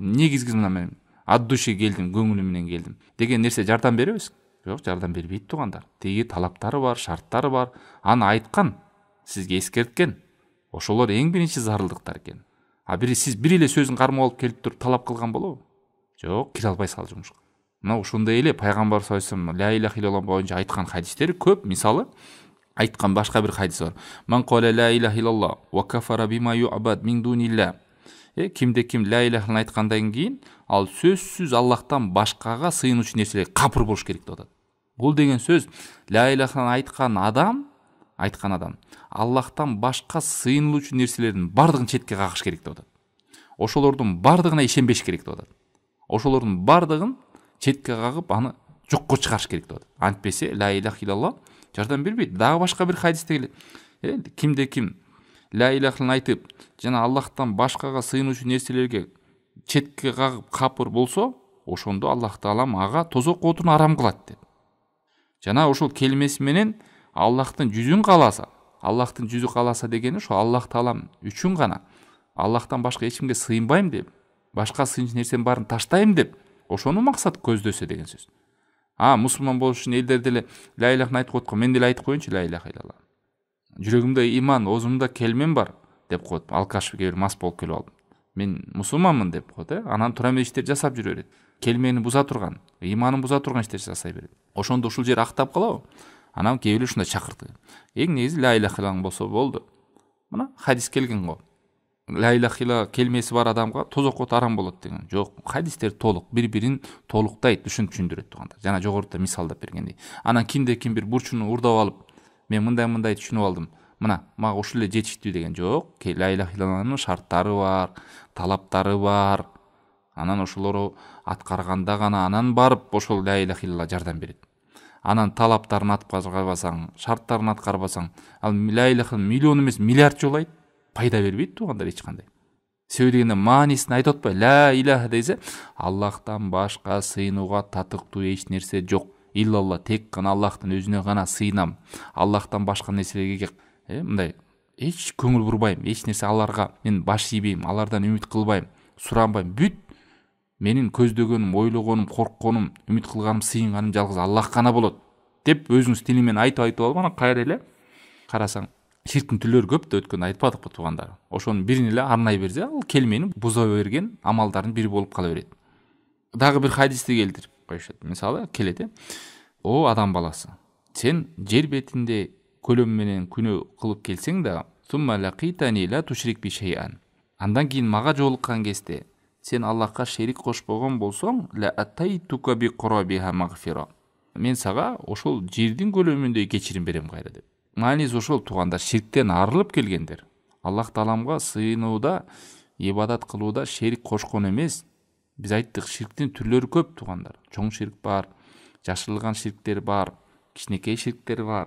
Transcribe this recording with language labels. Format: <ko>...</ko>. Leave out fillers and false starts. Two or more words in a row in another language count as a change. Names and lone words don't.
<ky>Негизгиси мына мен</ky> <ru>от души</ru> <ky>келдим, көңүлүм менен келдим деген нерсе жардам беребиз? Жок, жардам бербейт туугандар. Теги талаптары бар, шарттары бар. Аны айткан, сизге эскерткен. Ошолор эң биринчи зарылдыктар экен. Сиз бир эле сөзүн кармап алып келип туруп талап кылган болобу? Жок, кире албайсыз ал жумушка. Мына ошондой эле пайгамбар</ky> <ar>صلى الله عليه وسلم لا إله إلا الله</ar> <ky>боюнча айткан хадистери көп. Мисалы, айткан башка бир хадис бар.</ky> <ar>من قال لا إله إلا الله وكفر بما يعبد من دون الله.</ar> <ky>Кимде ким ла илахын айткандан кийин ал сөзсүз Аллахтан башкага сыйынуучу нерселерге капыр болуш керек деп атат. Бул деген сөз ла илахын айткан адам Аллахтан башка сыйынылуучу нерселердин бардыгын четке кагыш керек деп атат. Ошолордун бардыгына ишенбеш керек деп атат. Ошолордун бардыгын четке кагып аны жокко чыгарыш керек деп атат. Антпесе</ky> <ar>لا إله إلا الله</ar> <ky>жардам бербейт. Дагы башка бир хадисте келет. Кимде ким ла илахын айтып, жана Аллахтан башкага сыйынуучу нерселерге четке кагып капыр болсо, ошондо Аллах таалам ага тозок отун арам кылат деп. Жана ошол келмеси менен Аллахтын жүзүн кааласа, Аллахтын жүзү кааласа дегени ошо Аллах таалам үчүн гана, Аллахтан башка эч кимге сыйынбайм деп, башка сыйынчу нерсенин баарын таштайм деп, ошону максат көздөсө деген сөз. Мусулман болуш үчүн элдер деле ла илахын айтып коет го, мен деле айтып коеюнчу</ky> <ar>لا إله إلا الله.</ar> <ky>Жүрөгүмдө иман, оозумда келмен бар деп коет. Алкаш бир мас болуп келип алып. Мен мусулманмын деп коет, анан тура эмес иштер жасап жүрө берет. Келмени буза турган, иманын буза турган иштер жасай берет. Ошондо ушул жер актап калабы? Анан кээ бирөө ушундай чакырды. Эң негизи</ky> <ar>لا إله إلا الله</ar> <ky>болсо болду. Мына хадис келген го.</ky> <ar>لا إله إلا الله</ar> <ky>келмеси бар адамга тозок от арам болот деген. Жок, хадистер толук, бири-бирин толуктайт, түшүндүрөт туугандар. Жана жогоруда мисалдап бергендей. Анан кимде ким бир бурчуну урдап алып, мен мындай түшүнүп алдым. Мына, мага ушул эле жетиштүү деген жок. Ла илаха иллаллахтын шарттары бар, талаптары бар. Анан ошолору аткарганда гана анан барып ошол</ky> <ar>لا إله إلا الله</ar> <ky>жардам берет. Анан талаптарын аткарбасаң, шарттарын аткарбасаң, ал ла илаханы миллион эмес миллиард жолу айт, пайда бербейт туугандар эч кандай. Себеби дегенде маанисин айтып атпай,</ky> <ar>لا إله</ar> <ky>десе, Аллахтан башка сыйынууга татыктуу эч нерсе жок. Иллалла, тек гана Аллахтын өзүнө гана сыйынам. Аллахтан башка нерселерге мындай эч көңүл бурбайм, эч нерсе аларга мен баш ийбейм, алардан үмүт кылбайм, суранбайм. Бүт менин көздөгөнүм, ойлогонум, коркконум, үмүт кылганым, сыйынганым жалгыз Аллах гана болот деп өзүңүз тили менен айтып алып, анан кайра эле карасаң, ширктин түрлөрү көп да өткөндө айтпадыкпы туугандар. Ошонун бирин эле арнай берсе, ал келмени буза берген амалдардын бири болуп кала берет. Дагы бир хадисти келтирип коюшат. Мисалы келет, о адам баласы, сен жер бетинде көлөм менен күнөө кылып келсең да,</ky> <ar>ثم لقيتني لا تشرك بي شيئا.</ar> <ky>Андан кийин мага жолуккан кезде сен Аллахка шерик кошпогон болсоң,</ky> <ar>لأتيتك بقرابها مغفرة.</ar> <ky>Мен сага ошол жердин көлөмүндөй кечирим берем кайра деп. Мааниси ошол туугандар, ширктен арылып келгендер. Аллах тааламга сыйынууда, ибадат кылууда шерик кошкон эмес. Биз айттык, ширктин түрлөрү көп туугандар. Чоң ширк бар, жашырылган ширктер бар, кичинекей ширктер бар.</ky>